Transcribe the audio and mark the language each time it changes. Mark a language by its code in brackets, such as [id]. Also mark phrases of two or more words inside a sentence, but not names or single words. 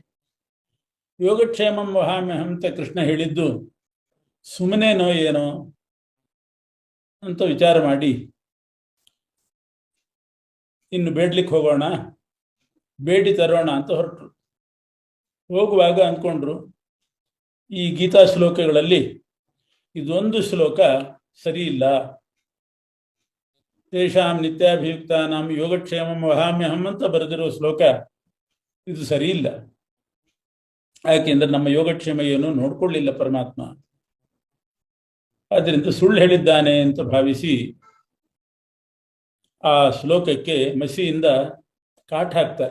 [sa] ಯೋಗಕ್ಷೇಮಂ ವಹಾಮ್ಯಹಂ [kn] ಅಂತ ಕೃಷ್ಣ ಹೇಳಿದ್ದು ಸುಮ್ಮನೆನೋ ಏನೋ ಅಂತ ವಿಚಾರ ಮಾಡಿ, ಇನ್ನು ಬೇಡ್ಲಿಕ್ಕೆ ಹೋಗೋಣ, ಬೇಡಿ ತರೋಣ ಅಂತ ಹೊರಟರು. ಹೋಗುವಾಗ ಅಂದ್ಕೊಂಡ್ರು, ಈ ಗೀತಾ ಶ್ಲೋಕಗಳಲ್ಲಿ ಇದೊಂದು ಶ್ಲೋಕ ಸರಿ ಇಲ್ಲ. [sa] ತೇಷಾಂ ನಿತ್ಯಾಭಿಯುಕ್ತಾನಾಂ ಯೋಗಕ್ಷೇಮಂ ವಹಾಮ್ಯಹಂ [kn] ಅಂತ ಬರೆದಿರೋ ಶ್ಲೋಕ ಇದು ಸರಿ ಇಲ್ಲ. ಯಾಕೆಂದ್ರೆ ನಮ್ಮ ಯೋಗಕ್ಷೇಮ ಏನು ನೋಡ್ಕೊಳ್ಳಿಲ್ಲ ಪರಮಾತ್ಮ. ಆದ್ದರಿಂದ ಸುಳ್ಳು ಹೇಳಿದ್ದಾನೆ ಅಂತ ಭಾವಿಸಿ ಆ ಶ್ಲೋಕಕ್ಕೆ ಮಸಿಯಿಂದ ಕಾಟ್ ಹಾಕ್ತಾರೆ.